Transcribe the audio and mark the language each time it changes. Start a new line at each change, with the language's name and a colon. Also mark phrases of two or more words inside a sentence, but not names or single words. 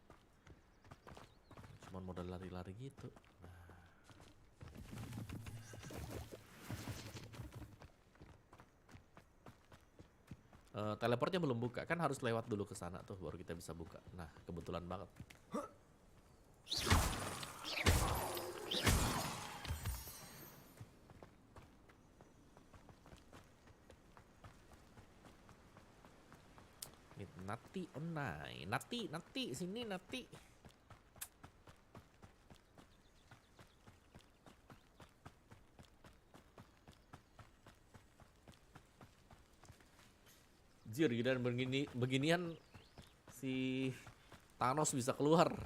Indonesian: Cuman modal lari-lari gitu. Teleportnya belum buka, kan harus lewat dulu ke sana tuh baru kita bisa buka. Nah, kebetulan banget. Nati onai, Nati, sini Nati. Jir, dan beginian si Thanos bisa keluar.